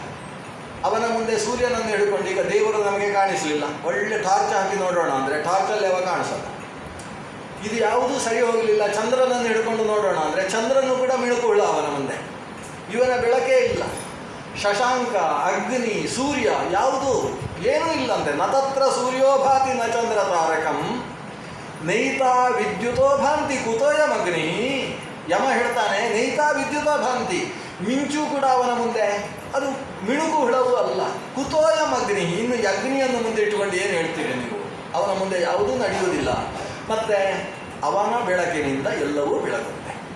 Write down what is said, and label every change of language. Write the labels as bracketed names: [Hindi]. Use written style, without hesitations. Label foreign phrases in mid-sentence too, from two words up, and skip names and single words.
[Kannada] ಅವನ ಮುಂದೆ ಸೂರ್ಯನನ್ನು ಹಿಡ್ಕೊಂಡು, ಈಗ ದೇವರು ನಮಗೆ ಕಾಣಿಸಲಿಲ್ಲ, ಒಳ್ಳೆ ಟಾರ್ಚ್ ಹಾಕಿ ನೋಡೋಣ ಅಂದರೆ ಟಾರ್ಚಲ್ಲಿ ಅವ ಕಾಣಿಸಲ್ಲ. ಇದು ಯಾವುದೂ ಸರಿ ಹೋಗಲಿಲ್ಲ, ಚಂದ್ರನನ್ನು ಹಿಡ್ಕೊಂಡು ನೋಡೋಣ ಅಂದರೆ ಚಂದ್ರನು ಕೂಡ ಮಿಣುಕುಳ್ಳ ಅವನ ಮುಂದೆ. ಇವನ ಬೆಳಕೇ ಇಲ್ಲ. ಶಶಾಂಕ, ಅಗ್ನಿ, ಸೂರ್ಯ ಯಾವುದೂ ಏನೂ ಇಲ್ಲಂತೆ. [Sanskrit] ನ ತತ್ರ ಸೂರ್ಯೋಭಾತಿ ನ ಚಂದ್ರ ತಾರಕಂ ನೈತಾ ವಿದ್ಯುತೋ ಭಾಂತಿ ಕುತೋಯಮಗ್ನಿ. [Kannada] ಯಮ ಹೇಳ್ತಾನೆ, [Sanskrit] ನೈತಾ ವಿದ್ಯುತೋ ಭಾಂತಿ, [Kannada] ಮಿಂಚು ಕೂಡ ಅವನ ಮುಂದೆ ಅದು ಮಿಣುಕು ಹುಳವೂ ಅಲ್ಲ. ಕುತೋಯಮಗ್ನಿ, ಇನ್ನು ಅಗ್ನಿಯನ್ನು ಮುಂದೆ ಇಟ್ಟುಕೊಂಡು ಏನು ಹೇಳ್ತೀರಿ ನೀವು? ಅವನ ಮುಂದೆ ಯಾವುದೂ ನಡೆಯುವುದಿಲ್ಲ. ಮತ್ತು ಅವನ ಬೆಳಕಿನಿಂದ ಎಲ್ಲವೂ ಬೆಳಗುತ್ತೆ.